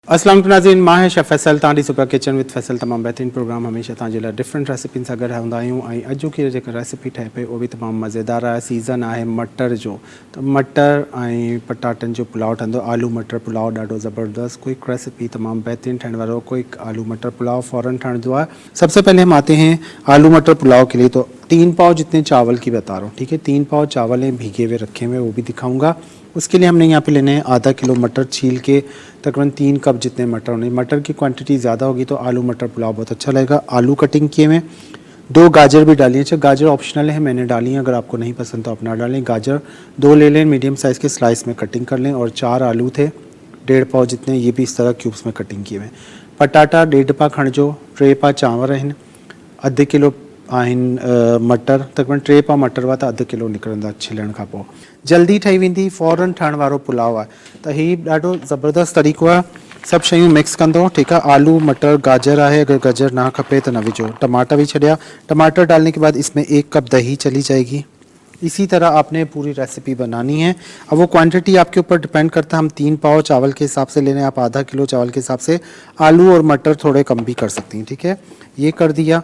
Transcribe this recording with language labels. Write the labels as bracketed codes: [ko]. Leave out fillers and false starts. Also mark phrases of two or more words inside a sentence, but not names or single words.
[sd] अस्सलाम वालेकुम नाज़रीन, मां है शेफ़ फैसल तांडी सुपर किचन विद फैसल। तमाम बेहतरीन प्रोग्राम हमेशा तांजे लाइ [en] different recipes [sd] सां गॾु हूंदा आहियूं। ऐं अॼु की जेका रेसिपी ठहे पई उहो बि तमामु मज़ेदार आहे। सीज़न आहे मटर जो, त मटर ऐं पटाटनि जो पुलाव ठहंदो। आलू मटर पुलाव ॾाढो ज़बरदस्त [en] quick recipe, [sd] तमामु बेहतरीन ठहण वारो क्विक आलू मटर पुलाव फ़ौरन ठहंदो आहे। [ur] سب سے پہلے ہم آتے ہیں آلو مٹر پلاؤ کے لیے۔ تو 3 پاؤ جتنے چاول کی بتا رہا ہوں، ٹھیک ہے. 3 پاؤ چاول ہیں بھیگے ہوئے رکھے ہوئے، وہ بھی دکھاؤں گا۔ اس کے لیے ہم نے یہاں پہ لینے ہیں آدھا کلو مٹر چھیل کے، تقریباً 3 کپ جتنے مٹر ہونے. مٹر کی کوانٹٹی زیادہ ہوگی تو آلو مٹر پلاؤ بہت اچھا لگے گا۔ آلو کٹنگ کیے ہوئے، 2 گاجر بھی ڈالیے. اچھا، گاجر آپشنل ہے، میں نے ڈالی ہے، اگر آپ کو نہیں پسند تو آپ نہ ڈالیں. گاجر 2 لے لیں, [en] medium size [ur] کے سلائس میں کٹنگ کر لیں۔ اور 4 آلو تھے 1.5 پاؤ جتنے، یہ بھی اس طرح کیوبز میں کٹنگ کیے ہوئے. [sd] पटाटा 1.5 पा खणिजो, 3 पा चांवर आहिनि, अधु किलो आहिनि मटर, तकरीबन 3 पा मटर हुआ त अधु किलो निकिरंदा छिलण खां पोइ। जल्दी ठही वेंदी, फ़ौरन ठहण वारो पुलाव आहे। त हीउ ॾाढो ज़बरदस्त तरीक़ो आहे। सभु शयूं मिक्स कंदो, ठीकु आहे। आलू मटर गाजर आहे, अगर गाजर ना खपे तो न विझो। टमाटर भी छड़िया। [ur] ٹماٹر ڈالنے کے بعد اس میں 1 کپ دہی چلی جائے گی۔ اسی طرح آپ نے پوری ریسپی بنانی ہے. اب وہ کوانٹٹی آپ کے اوپر ڈیپینڈ کرتا ہے۔ ہم 3 پاؤ چاول کے حساب سے لے رہے ہیں، آپ آدھا کلو چاول کے حساب سے آلو اور مٹر تھوڑے کم بھی کر سکتی ہیں، ٹھیک ہے. یہ کر دیا.